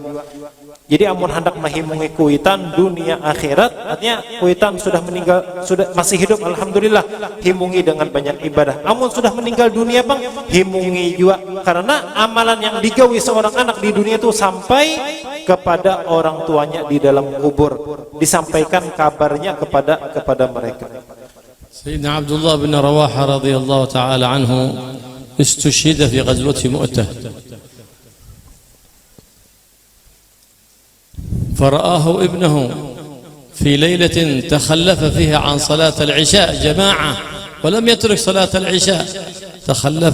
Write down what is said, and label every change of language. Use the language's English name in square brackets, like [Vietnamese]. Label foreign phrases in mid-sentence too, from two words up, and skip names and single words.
[Banjar] Jadi amun hendak menghimungi kuitan dunia akhirat, artinya kuitan sudah meninggal, sudah masih hidup alhamdulillah, himungi dengan banyak ibadah. Amun sudah meninggal dunia Bang, himungi juga, karena amalan yang digawi seorang anak di dunia itu sampai kepada orang tuanya di dalam kubur, disampaikan kabarnya kepada mereka. [Arabic] سيدنا عبد الله بن رواحة رضي الله تعالى عنه استشهد في غزوة مؤتة. فرآه ابنه في ليلة تخلف فيها عن صلاة العشاء جماعة ولم يترك صلاة العشاء، تخلف